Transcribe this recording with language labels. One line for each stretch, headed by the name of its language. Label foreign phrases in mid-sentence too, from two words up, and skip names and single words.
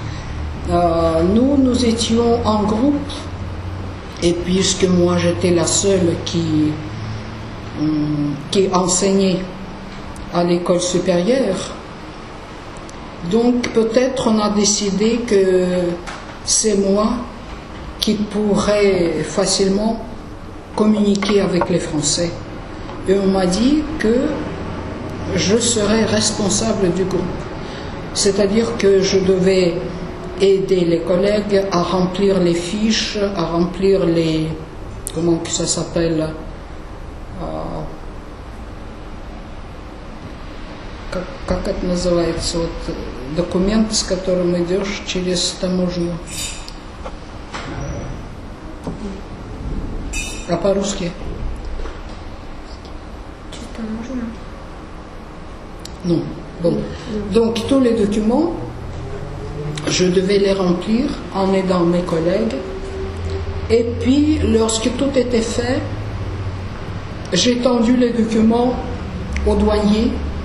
French: Nous étions en groupe, et puisque moi j'étais la seule qui enseignait à l'école supérieure, donc peut-être on a décidé que c'est moi qui pourrais facilement communiquer avec les Français. Et on m'a dit que je serais responsable du groupe. C'est-à-dire que je devais aider les collègues à remplir les fiches, à remplir les... Comment que ça s'appelle?
Russian: Как это называется? Вот документ, с которым идешь через таможню. А по-русски?
French: Non. Bon. Donc tous les documents, je devais les remplir en aidant mes collègues. Et puis, lorsque tout était fait, j'ai tendu les documents au douanier.